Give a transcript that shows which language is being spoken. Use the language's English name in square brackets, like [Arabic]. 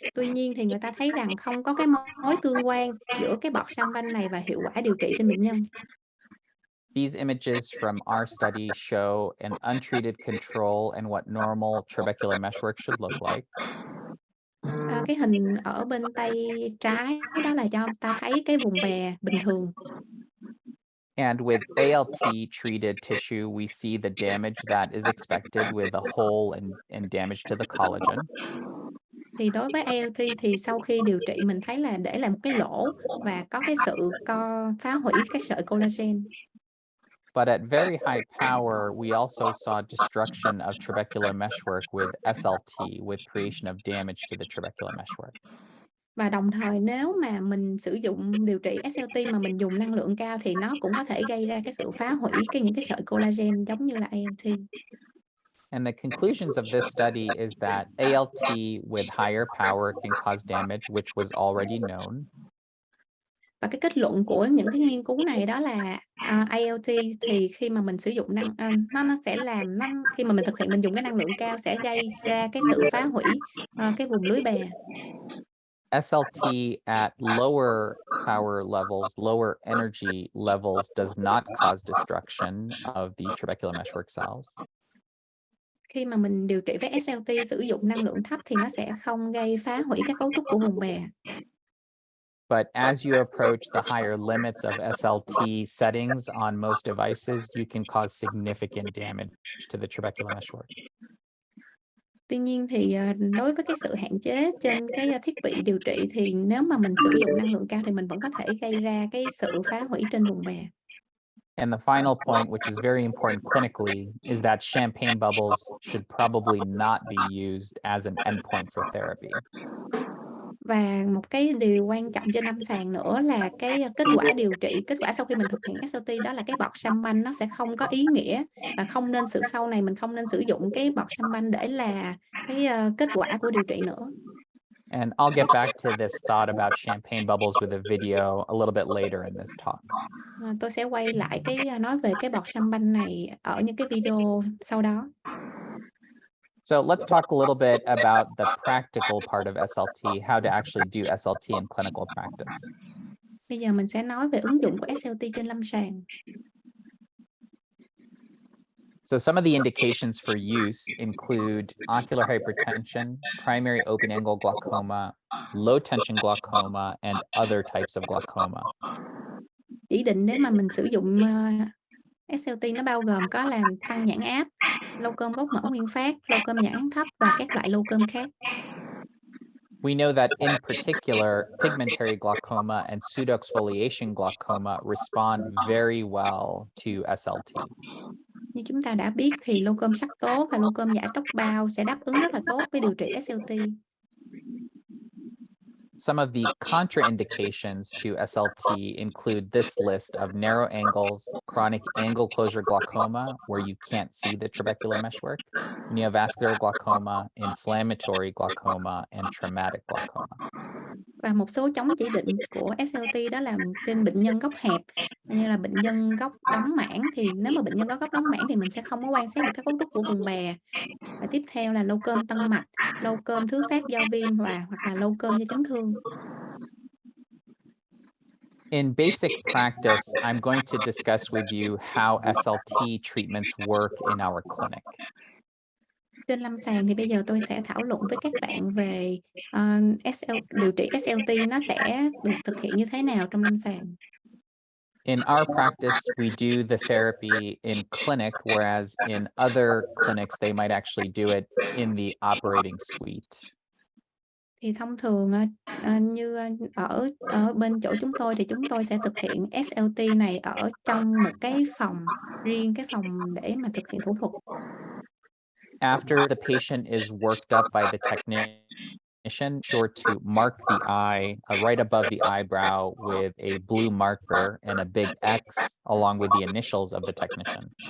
[Vietnamese] Tuy nhiên thì người ta thấy rằng không có cái mối tương quan giữa cái bọt champagne này và hiệu quả điều trị trên bệnh nhân. [English] These images from our study show an untreated control and what normal trabecular meshwork should look like. [Vietnamese] Cái hình ở bên tay trái đó là cho ta thấy cái vùng bè bình thường. [English] And with ALT treated tissue, we see the damage that is expected with a hole and damage to the collagen. [Vietnamese] Thì đối với ALT thì sau khi điều trị mình thấy là để lại một cái lỗ và có cái sự phá hủy các sợi collagen. [English] But at very high power, we also saw destruction of trabecular meshwork with SLT, with creation of damage to the trabecular meshwork. [Vietnamese] Và đồng thời nếu mà mình sử dụng điều trị SLT mà mình dùng năng lượng cao thì nó cũng có thể gây ra cái sự phá hủy những cái sợi collagen giống như là ALT. [English] And the conclusions of this study is that ALT with higher power can cause damage, which was already known. [Vietnamese] Và cái kết luận của những cái nghiên cứu này đó là, ALT thì khi mà mình sử dụng nó sẽ làm khi mà mình thực hiện mình dùng cái năng lượng cao sẽ gây ra cái sự phá hủy, cái vùng lưới bè. [English] SLT at lower power levels, lower energy levels, does not cause destruction of the trabecular meshwork cells. [Vietnamese] Khi mà mình điều trị với SLT sử dụng năng lượng thấp thì nó sẽ không gây phá hủy các cấu trúc của vùng bè. [English] But as you approach the higher limits of SLT settings on most devices, you can cause significant damage to the trabecular meshwork. [Vietnamese] Tuy nhiên thì, đối với cái sự hạn chế trên cái, thiết bị điều trị thì nếu mà mình sử dụng năng lượng cao thì mình vẫn có thể gây ra cái sự phá hủy trên vùng bè. [English] And the final point, which is very important clinically, is that champagne bubbles should probably not be used as an endpoint for therapy. [Vietnamese] Và một cái điều quan trọng trên lâm sàng nữa là cái, kết quả điều trị, kết quả sau khi mình thực hiện SLT đó là cái bọt Champagne nó sẽ không có ý nghĩa và sau này mình không nên sử dụng cái bọt Champagne để là cái, kết quả của điều trị nữa. [English] And I'll get back to this thought about champagne bubbles with a video a little bit later in this talk. [Vietnamese] Tôi sẽ quay lại nói về cái bọt Champagne này ở những cái video sau đó. [English] So let's talk a little bit about the practical part of SLT, how to actually do SLT in clinical practice. [Vietnamese] Bây giờ mình sẽ nói về ứng dụng của SLT trên lâm sàng. [English] So some of the indications for use include ocular hypertension, primary open-angle glaucoma, low-tension glaucoma, and other types of glaucoma. [Vietnamese] Chỉ định để mà mình sử dụng, SLT nó bao gồm có là tăng nhãn áp, lâu cơm gốc mở nguyên phát, lâu cơm nhãn áp thấp và các loại lâu cơm khác. [English] We know that in particular, pigmentary glaucoma and pseudoexfoliation glaucoma respond very well to SLT. [Vietnamese] Như chúng ta đã biết thì lâu cơm sắc tố và lâu cơm giả tróc bao sẽ đáp ứng rất là tốt với điều trị SLT. [English] Some of the contraindications to SLT include this list of narrow angles, chronic angle closure glaucoma, where you can't see the trabecular meshwork, neovascular glaucoma, inflammatory glaucoma, and traumatic glaucoma. [Vietnamese] Và một số chống chỉ định của SLT đó là trên bệnh nhân góc hẹp, như là bệnh nhân góc đóng mảng thì nếu mà bệnh nhân có góc đóng mảng thì mình sẽ không có quan sát được các cấu trúc của vùng bè. Và tiếp theo là lâu cơm tân mạch, lâu cơm thứ phát do viêm hoặc là lâu cơm do chấn thương. [English] In basic practice, I'm going to discuss with you how SLT treatments work in our clinic. [Vietnamese] Trên lâm sàng thì bây giờ tôi sẽ thảo luận với các bạn về điều trị SLT nó sẽ được thực hiện như thế nào trong lâm sàng. [English] In our practice, we do the therapy in clinic, whereas in other clinics, they might actually do it in the operating suite. [Vietnamese] Thì thông thường như ở bên chỗ chúng tôi thì chúng tôi sẽ thực hiện SLT này ở trong một cái phòng riêng, cái phòng để mà thực hiện thủ thuật. [English] After the patient is worked up by the technician, sure to mark the eye right above the eyebrow with a blue marker and a big X along with the initials of the technician.